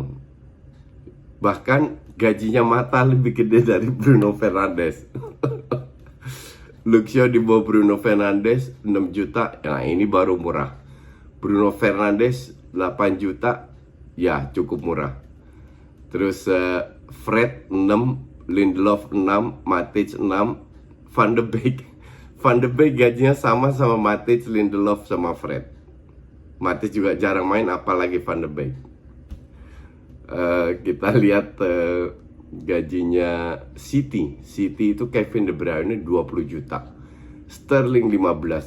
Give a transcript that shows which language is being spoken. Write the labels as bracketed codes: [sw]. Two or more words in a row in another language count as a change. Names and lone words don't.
[id] Bahkan gajinya Mata lebih gede dari Bruno Fernandes. Luxio di bawah Bruno Fernandes 6 juta. Nah ini baru murah. Bruno Fernandes 8 juta. Ya cukup murah. Terus Fred 6, Lindelof 6, Matic 6, Van de Beek. Van de Beek gajinya sama Matic, Lindelof sama Fred. Matic juga jarang main, apalagi Van de Beek. Kita lihat gajinya City. City itu Kevin De Bruyne 20 juta. Sterling 15.